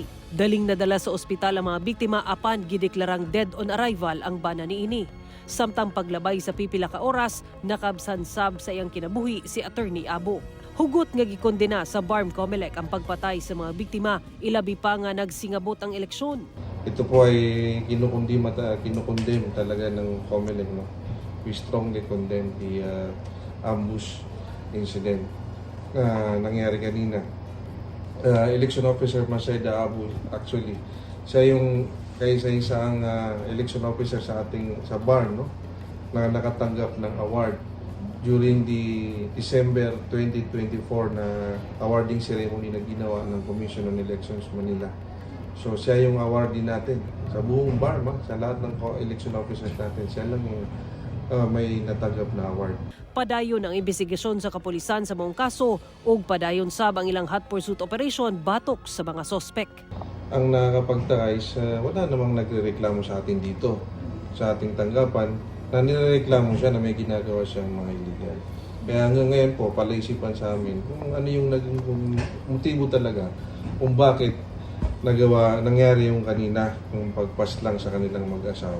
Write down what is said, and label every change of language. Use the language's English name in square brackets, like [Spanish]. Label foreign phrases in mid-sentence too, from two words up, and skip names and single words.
[Cebuano] Daling nadala sa ospital ang mga biktima apan gideklarang [English] dead on arrival [Cebuano] ang bana niini. Samtang paglabay sa pipila ka oras, nakabsansab sa iyang kinabuhi si Attorney Abu. Hugot nga gikondena sa BARM COMELEC ang pagpatay sa mga biktima, ilabi pa nga nagsingabot ang eleksyon. [Filipino] Ito po ay kinukondem talaga ng COMELEC. [English] No? We strongly condemn the ambush incident [Filipino] na nangyari kanina. [English] Election officer [Filipino] Maceda Abu, actually, siya yung kaisa-isang [English] election officer [Filipino] sa BARM, no? Na nakatanggap ng award [English] during the December 2024 [Filipino] na [English] awarding ceremony [Filipino] na ginawa ng Commission on Elections Manila. So siya yung awardee natin sa buong BARM, sa lahat ng [English] election officers [Filipino] natin. Siya lang yung may natanggap na award. [Cebuano] Padayon ang imbestigasyon sa kapulisan sa mong kaso ug padayon sab ang ilang [English] hot pursuit operation [Cebuano] batok sa mga sospek. [Filipino] Ang nakakapagtaka is wala namang nagrereklamo sa atin dito, sa ating tanggapan, na nirereklamo siya na may ginagawa siyang mga illegal. Kaya hanggang ngayon po, palaisipan sa amin kung ano yung naging motibo talaga kung bakit nangyari yung kanina, yung pagpaslang sa kanilang mag-asawa.